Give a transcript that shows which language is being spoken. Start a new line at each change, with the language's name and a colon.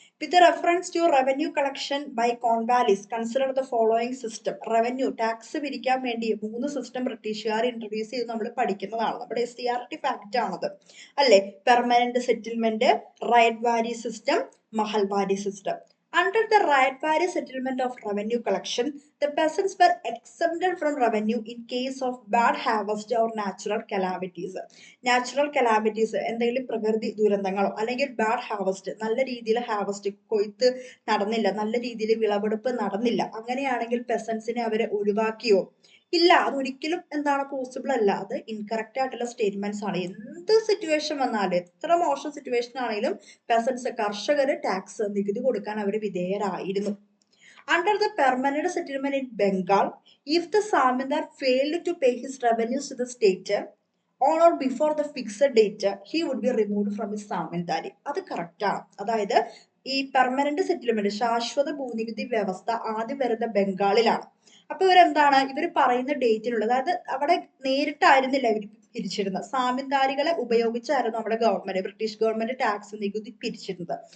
English: With reference to revenue collection by Cornwallis consider the following system.
Malayalam: Revenue tax പിരിക്കാൻ വേണ്ടി 3 system ബ്രിട്ടീഷുകാർ introduce ചെയ്ത് നമ്മൾ പഠിക്കുന്നതാണ്. നമ്മുടെ SCRT ഫാക്റ്റ് ആണത് അല്ലെ. പെർമനന്റ് സെറ്റിൽമെന്റ്, റൈറ്റ് വാരി system, Mahalwari system.
English: Under the right-wary settlement of revenue collection, the peasants were exempted from revenue in case of bad harvest or natural calamities.
Malayalam: Natural calamities, എന്തെങ്കിലും പ്രകൃതി ദുരന്തങ്ങളോ അല്ലെങ്കിൽ ബാഡ് ഹാർവസ്റ്റ്, നല്ല രീതിയിൽ harvest കൊയ്ത്ത് നടന്നില്ല, നല്ല രീതിയിൽ വിളവെടുപ്പ് നടന്നില്ല, അങ്ങനെയാണെങ്കിൽ പെസൻസിനെ അവരെ ഒഴിവാക്കിയോ? ഇല്ല, അതൊരിക്കലും എന്താണ് പോസിബിൾ അല്ല. അത് ഇൻകറക്റ്റ് ആയിട്ടുള്ള സ്റ്റേറ്റ്മെന്റ്സ് ആണ്. എന്ത് സിറ്റുവേഷൻ വന്നാലും, എത്ര മോശം സിറ്റുവേഷൻ ആണെങ്കിലും പെസൻസ്, കർഷകര് ടാക്സ്, നികുതി കൊടുക്കാൻ അവർ വിധേയരായിരുന്നു.
English: Under the permanent settlement in Bengal, if the Zamindar failed to pay his revenues to the state on or before the fixed date, he would be removed from his Zamindari.
Malayalam: അത് correct ആണ്. അതായത് ഈ permanent settlement, ശാശ്വത ഭൂനികുതി വ്യവസ്ഥ ആദ്യം വരുന്ന ബംഗാളിലാണ്. അപ്പൊ ഇവരെന്താണ്, ഇവർ പറയുന്ന ഡേറ്റിനുള്ള, അതായത് അവിടെ നേരിട്ടായിരുന്നില്ല ഇവർ പിരിച്ചിരുന്നത്, സാമിന്ദാരികളെ ഉപയോഗിച്ചായിരുന്നു നമ്മുടെ ഗവൺമെന്റ്, ബ്രിട്ടീഷ് ഗവൺമെന്റ് ടാക്സ് നികുതി പിരിച്ചിരുന്നത്.